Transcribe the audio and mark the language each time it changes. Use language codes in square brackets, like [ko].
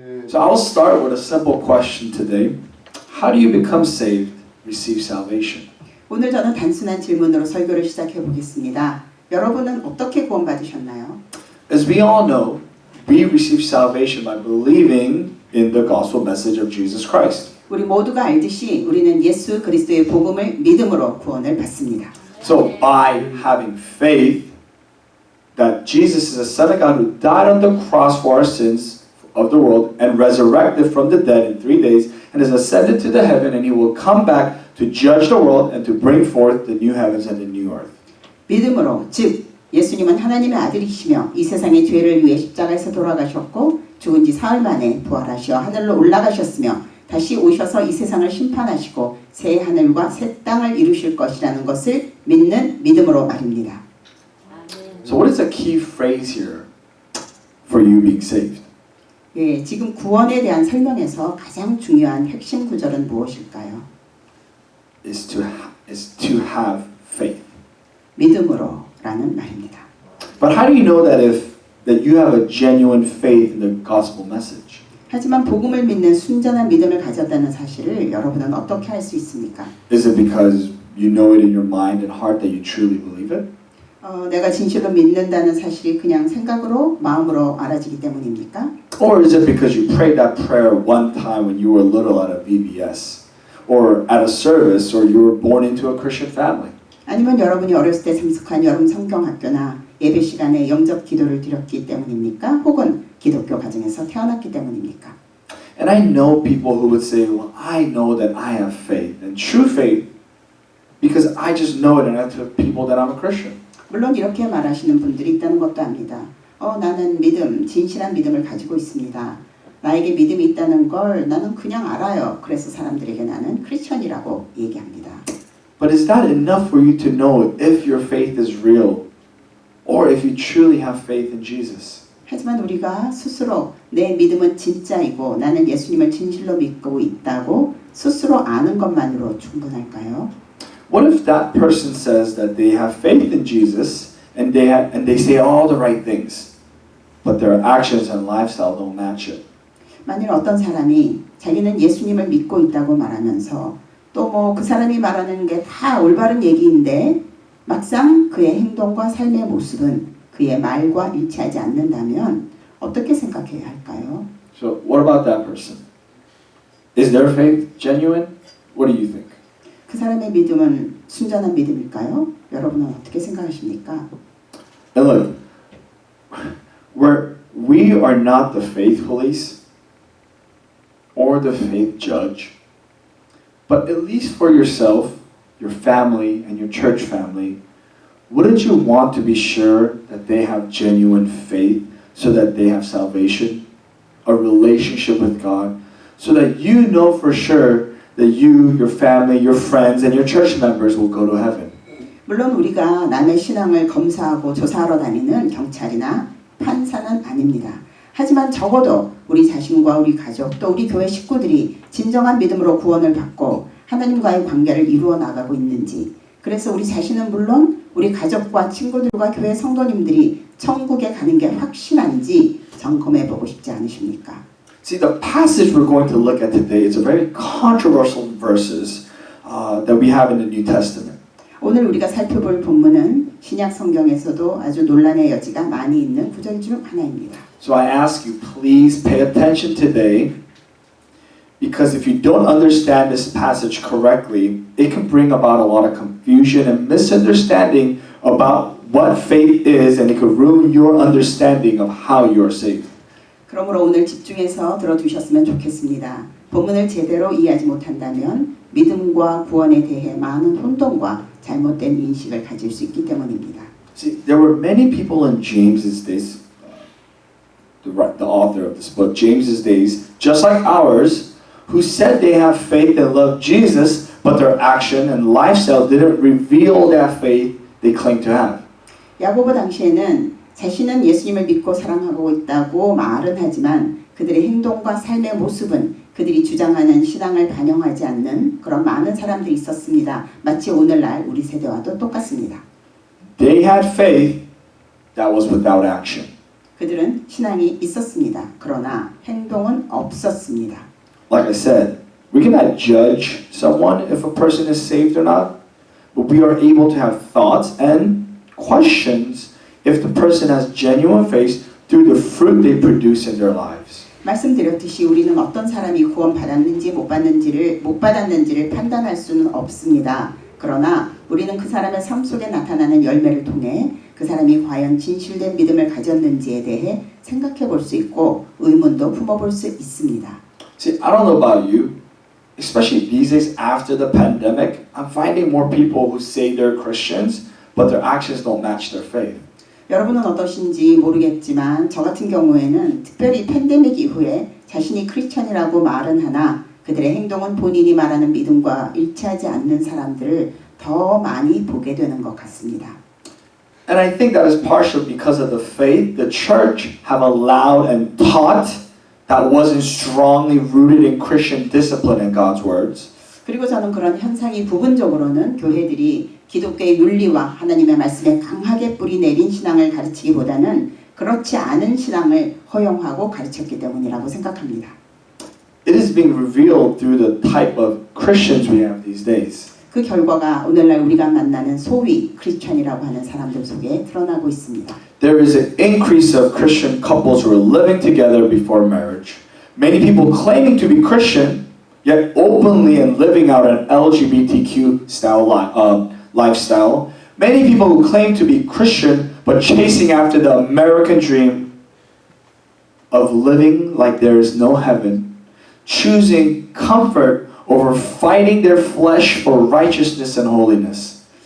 [en] So I'll start with a simple question today. How do you become saved, receive salvation? [ko] 오늘 저는 단순한 질문으로 설교를 시작해 보겠습니다. 여러분은 어떻게 구원받으셨나요? [en] As we all know, we receive salvation by believing in the gospel message of Jesus Christ. [ko] 우리 모두가 알듯이 우리는 예수 그리스도의 복음을 믿음으로 구원을 받습니다. [en] So by having faith that Jesus is the Son of God who died on the cross for our sins of the world and resurrected from the dead in 3 days and has ascended to the heaven and he will come back to judge the world and to bring forth the new heavens and the new earth. [ko] 믿음으로 즉 예수님은 하나님의 아들이시며 이 세상의 죄를 위해 십자가에서 돌아가셨고 죽은 지 사흘 만에 부활하시어 하늘로 올라가셨으며 다시 오셔서 이 세상을 심판하시고 새 하늘과 새 땅을 이루실 것이라는 것을 믿는 믿음으로 말입니다. [en] So what is the key phrase here for you being saved? [ko] 예, 지금 구원에 대한 설명에서 가장 중요한 핵심 구절은 무엇일까요? [en] Is to have faith. [ko] 믿음으로라는 말입니다. [en] But how do you know that you have a genuine faith in the gospel message? [ko] 하지만 복음을 믿는 순전한 믿음을 가졌다는 사실을 여러분은 어떻게 알 수 있습니까? [en] Is it because you know it in your mind and heart that you truly believe it? [ko] 내가 진실로 믿는다는 사실이 그냥 생각으로 마음으로 알아지기 때문입니까? [en] Or is it because you prayed that prayer one time when you were little at a VBS or at a service or you were born into a Christian family? [ko] 아니면 여러분이 어렸을 때 참석한 여름 성경학교나 예배 시간에 영접 기도를 드렸기 때문입니까? 혹은 기독교 가정에서 태어났기 때문입니까? [en] And I know people who would say, well, I know that I have faith and true faith because I just know it and I tell people that I'm a Christian. [ko] 물론 이렇게 말하시는 분들이 있다는 것도 압니다. 나는 믿음, 진실한 믿음을 가지고 있습니다. 나에게 믿음이 있다는 걸 나는 그냥 알아요. 그래서 사람들에게 나는 크리스천이라고 얘기합니다. [en] But is that enough for you to know if your faith is real or if you truly have faith in Jesus? [ko] 하지만 우리가 스스로 내 믿음은 진짜이고 나는 예수님을 진실로 믿고 있다고 스스로 아는 것만으로 충분할까요? [en] What if that person says that they have faith in Jesus and they say all the right things, but their actions and lifestyle don't match it? [ko] 만일 어떤 사람이 자기는 예수님을 믿고 있다고 말하면서 또 뭐 그 사람이 말하는 게 다 올바른 얘기인데 막상 그의 행동과 삶의 모습은 그의 말과 일치하지 않는다면 어떻게 생각해야 할까요? [en] So what about that person? Is their faith genuine? What do you think? [ko] 그 사람의 믿음은 순전한 믿음일까요? 여러분은 어떻게 생각하십니까? [en] And look, we are not the faith police or the faith judge, but at least for yourself, your family, and your church family, wouldn't you want to be sure that they have genuine faith so that they have salvation, a relationship with God, so that you know for sure that you, your family, your friends, and your church members will go to heaven? [ko] 물론 우리가 남의 신앙을 검사하고 조사하러 다니는 경찰이나 판사는 아닙니다. 하지만 적어도 우리 자신과 우리 가족 또 우리 교회 식구들이 진정한 믿음으로 구원을 받고 하나님과의 관계를 이루어 나가고 있는지, 그래서 우리 자신은 물론 우리 가족과 친구들과 교회 성도님들이 천국에 가는 게 확실한지 점검해 보고 싶지 않으십니까? [en] See, the passage we're going to look at today is a very controversial verses that we have in the New Testament. [ko] 오늘 우리가 살펴볼 본문은 신약 성경에서도 아주 논란의 여지가 많이 있는 구절 중 하나입니다. [en] So I ask you, please pay attention today, because if you don't understand this passage correctly, it can bring about a lot of confusion and misunderstanding about what faith is, and it could ruin your understanding of how you are saved. [ko] 그러므로 오늘 집중해서 들어주셨으면 좋겠습니다. 본문을 제대로 이해하지 못한다면 믿음과 구원에 대해 많은 혼동과 잘못된 인식을 가질 수 있기 때문입니다. [en] See, there were many people in James's days, the author of this book, James's days, just like ours, who said they have faith and love Jesus, but their action and lifestyle didn't reveal that faith they claim to have. [ko] 야고보 당시에는 자신은 예수님을 믿고 사랑하고 있다고 말은 하지만 그들의 행동과 삶의 모습은 그들이 주장하는 신앙을 반영하지 않는 그런 많은 사람들이 있었습니다. 마치 오늘날 우리 세대와도 똑같습니다. [en] They had faith that was without action. [ko] 그들은 신앙이 있었습니다. 그러나 행동은 없었습니다. [en] Like I said, we cannot judge someone if a person is saved or not, but we are able to have thoughts and questions if the person has genuine faith through the fruit they produce in their lives. [ko] 말씀드렸듯이 우리는 어떤 사람이 구원받았는지 못 받았는지를 판단할 수는 없습니다. 그러나 우리는 그 사람의 삶 속에 나타나는 열매를 통해 그 사람이 과연 진실된 믿음을 가졌는지에 대해 생각해 볼 수 있고 의문도 품어볼 수 있습니다. [en] See, I don't know about you, especially these days after the pandemic, I'm finding more people who say they're Christians, but their actions don't match their faith. [ko] 여러분은 어떠신지 모르겠지만 저 같은 경우에는 특별히 팬데믹 이후에 자신이 크리스천이라고 말은 하나 그들의 행동은 본인이 말하는 믿음과 일치하지 않는 사람들을 더 많이 보게 되는 것 같습니다. [en] And I think that is partially because of the faith the church have allowed and taught that wasn't strongly rooted in Christian discipline and God's words. [ko] 그리고 저는 그런 현상이 부분적으로는 교회들이 기독교의 윤리와 하나님의 말씀에 강하게 뿌리 내린 신앙을 가르치기보다는 그렇지 않은 신앙을 허용하고 가르쳤기 때문이라고 생각합니다. [en] It is being revealed through the type of Christians we have these days. [ko] 그 결과가 오늘날 우리가 만나는 소위 크리스천이라고 하는 사람들 속에 드러나고 있습니다. [en] There is an increase of Christian couples who are living together before marriage. Many people claiming to be Christian, yet openly and living out an LGBTQ style lifestyle. Many people who claim to be Christian, but chasing after the American dream of living like there is no heaven, choosing comfort over fighting their flesh for righteousness and holiness.